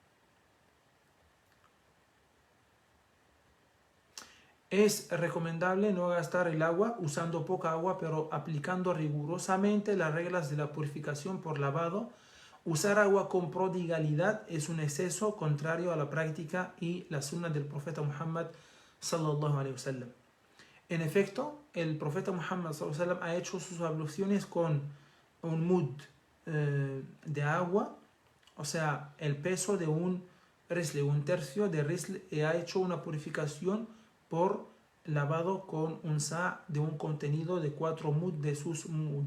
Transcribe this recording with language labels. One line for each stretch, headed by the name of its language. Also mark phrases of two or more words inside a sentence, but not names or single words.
Spanish: Es recomendable no gastar el agua usando poca agua, pero aplicando rigurosamente las reglas de la purificación por lavado. Usar agua con prodigalidad es un exceso contrario a la práctica y la sunna del profeta Muhammad
Arabic: صلى الله عليه وسلم.
Spanish: En efecto, el profeta Muhammad
Arabic: صلى الله عليه وسلم
Spanish: ha hecho sus abluciones con un mud de agua, o sea, el peso de un risle, un tercio de risle, y ha hecho una purificación por lavado con un sa de un contenido de 4 mud de sus mud.